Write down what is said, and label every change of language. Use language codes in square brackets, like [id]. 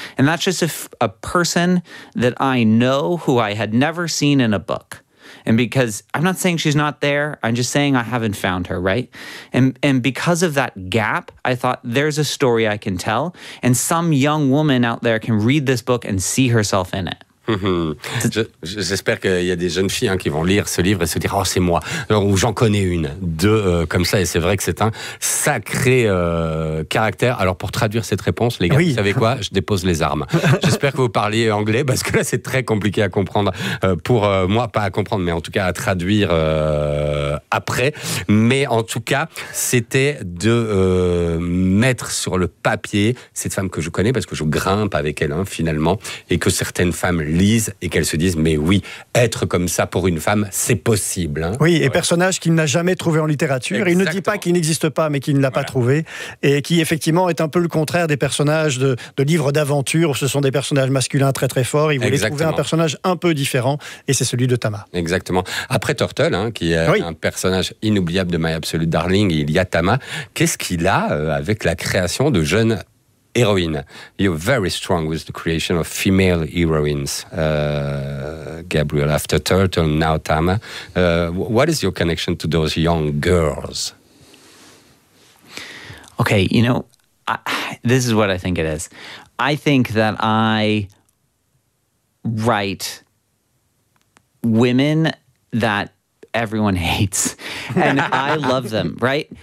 [en] And that's just a person that I know who I had never seen in a book. And because I'm not saying she's not there, I'm just saying I haven't found her, right? And because of that gap, I thought there's a story I can tell, and some young woman out there can read this book and see herself in it. [fr] J'espère qu'il y a des jeunes filles hein, qui vont lire ce livre et se dire oh c'est moi ou j'en connais une deux comme ça et c'est vrai que c'est un sacré caractère. Alors pour traduire cette réponse les gars, oui. Vous savez quoi, je dépose les armes. J'espère que vous parliez anglais parce que là c'est très compliqué à comprendre pour moi, pas à comprendre mais en tout cas à traduire après. Mais en tout cas c'était de mettre sur le papier cette femme que je connais parce que je grimpe avec elle hein, finalement, et que certaines femmes lisent et qu'elles se disent, mais oui, être comme ça pour une femme, c'est possible. Hein. Oui, et ouais. Personnage qu'il n'a jamais trouvé en littérature. Exactement. Il ne dit pas qu'il n'existe pas, mais qu'il ne l'a pas trouvé. Et qui, effectivement, est un peu le contraire des personnages de livres d'aventure, où ce sont des personnages masculins très très forts. Il voulait trouver un personnage un peu différent, et c'est celui de Tama. Exactement. Après Turtle, hein, qui est un personnage inoubliable de My Absolute Darling, il y a Tama. Qu'est-ce qu'il a avec la création de jeunes héroïne. [en] You're very strong with the creation of female heroines, Gabriel. After Turtle, now Tama. What is your connection to those young girls? Okay, you know, this is what I think it is. I think that I write women that everyone hates, and I love them, right?